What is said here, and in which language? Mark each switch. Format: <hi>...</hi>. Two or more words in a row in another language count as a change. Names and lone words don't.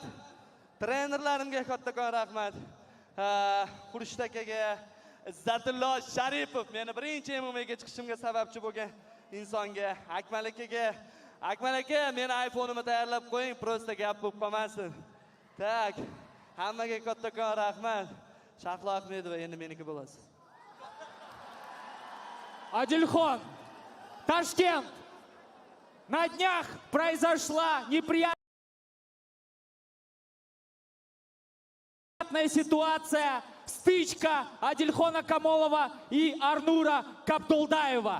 <uz>Trenerlarimga kattakon rahmat. Xurshid akaga, Izzatullo Sharipov, meni birinchi MMAga chiqishimga sababchi bo'lgan insonga, Akmal akaga, Akmal aka, meni iPhone'imni tayyorlab qo'ying, prosta gap bo'lib qolmasin. Tak, hammaga kattakon rahmat. Shahlo Ahmedova endi meniki bo'lasiz.</uz> <ru>Адильхон, Ташкент, на днях произошла неприятная ситуация, стычка Адильхона Камолова и Арнура Кабдулдаева.</ru>